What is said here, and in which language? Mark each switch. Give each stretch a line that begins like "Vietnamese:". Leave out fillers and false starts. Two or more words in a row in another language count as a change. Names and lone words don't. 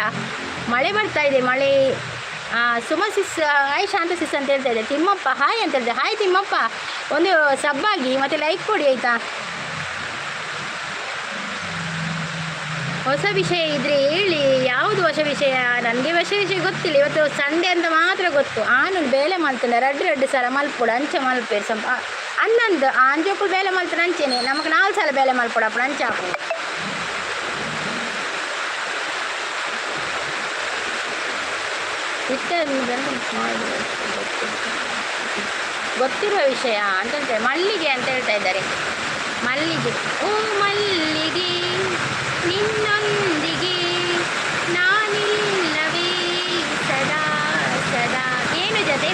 Kannada: ಮಳೆ ಬರ್ತಾ ಇದೆ, ಮಳೆ. ಸುಮಾ ಸಿಸ್ ಹಾಯ್ ಶಾಂತ ಸಿಸ್ ಅಂತ ಹೇಳ್ತಾ ಇದೆ. ತಿಮ್ಮಪ್ಪ ಹಾಯ್ ಅಂತ ಹೇಳಿದೆ. ಹಾಯ್ ತಿಮ್ಮಪ್ಪ, ಒಂದು ಸಬ್ಬಾಗಿ ಮತ್ತು ಲೈಕ್ ಕೊಡಿ ಆಯಿತಾ? ಹೊಸ ವಿಷಯ ಇದ್ದರೆ ಹೇಳಿ. ಯಾವುದು ಹೊಸ ವಿಷಯ? ನನಗೆ ಹೊಸ ವಿಷಯ ಗೊತ್ತಿಲ್ಲ. ಇವತ್ತು ಸಂಡೇ ಅಂತ ಮಾತ್ರ ಗೊತ್ತು.
Tulu: ಆನು ಬೇಲೆ ಮಲ್ತಂಡ ರಡ್ಡು ಸಲ ಮಲ್ಪುಡು ಅಂಚ ಮಲ್ಪೇರು ಸ್ವಲ್ಪ ಅನ್ನಂದು ಅಂಜೋಕ್ಕಳು ಬೇಲೆ ಮಲ್ತಾರೆ ಅಂಚೇನೆ.
Kannada: ನಮಗೆ 4 ಸಲ
Tulu: ಬೇಲೆ ಮಲ್ಪಡಪ್ಪ ಅಂಚ
Kannada: ಹಾಕು. ಗೊತ್ತಿರುವ ವಿಷಯ ಅಂತ ಹೇಳ್ತಾರೆ. ಮಲ್ಲಿಗೆ ಅಂತ ಹೇಳ್ತಾ ಇದ್ದಾರೆ. ಮಲ್ಲಿಗೆ. ಓ ಮಲ್ಲಿಗೆ ನಿನ್ನೊಂದಿಗೆ ನಾನಿಲ್ಲವೇ ಸದಾ ಸದಾ. ಏನು ಜೊತೆ?